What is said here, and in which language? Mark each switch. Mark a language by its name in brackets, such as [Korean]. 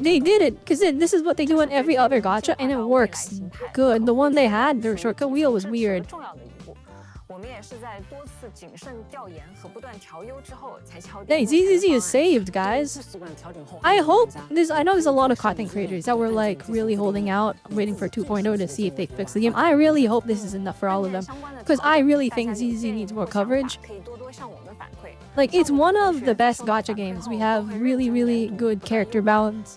[English] They did it because this is what they do in every other gacha, and it works good. The one they had, their shortcut wheel was [Chinese] 这是 [English] weird. [Chinese] 重要的一步。我们也是在多次谨慎调研和不断调优之后才敲定。 [English] Hey, ZZZ is saved, guys. [Chinese] 习惯调整后， [English] I hope this. I know there's a lot of content creators that were like really holding out, waiting for 2.0 to see if they fix the game. I really hope this is enough for all of them, because I really think ZZZ needs more coverage. [Chinese] 可以多多向我们反馈。 [English] Like it's one of the best gacha games. We have really, really good character balance.